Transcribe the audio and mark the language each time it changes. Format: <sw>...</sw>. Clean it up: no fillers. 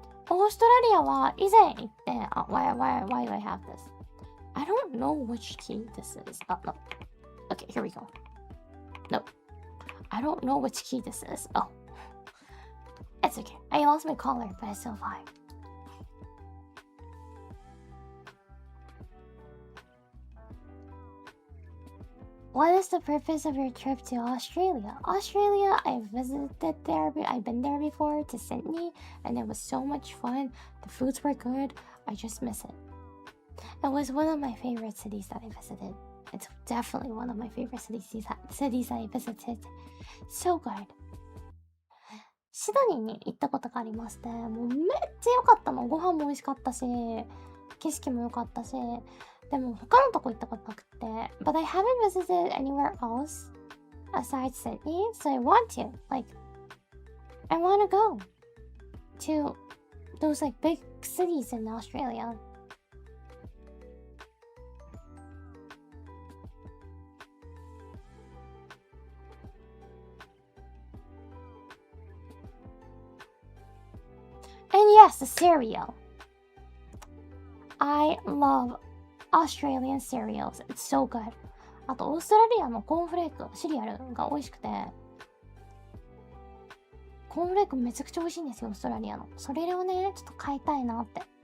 <ja>オーストラリアは以前行って、</ja> <en>why do I have this? I don't know which key this is. No. Okay, here we go. No. I don't know which key this is. Oh. It's okay. I lost my collar, but it's still fine. What is the purpose of your trip to Australia? Australia, I've visited there, I've been there before to Sydney, and it was so much fun. The foods were good. I just miss it. It was one of my favorite cities that I visited. It's definitely one of my favorite cities I visited. So good.</en> <ja>シドニーに行ったことがありまして、もうめっちゃ良かったの。ご飯も美味しかったし、景色も良かったし、でも他のとこ行ったことなくて、</ja> <en>but I haven't visited anywhere else aside Sydney, so I want to. Like, I want to go to those like big cities in Australia. And yes, the cereal. I love Australian cereals. It's so good.</en> <ja>あと、オーストラリアのコーンフレーク、シリアルが美味しくて、コーンフレークめちゃくちゃ美味しいんですよ、オーストラリアの。それをね、ちょっと買いたいなって。</ja>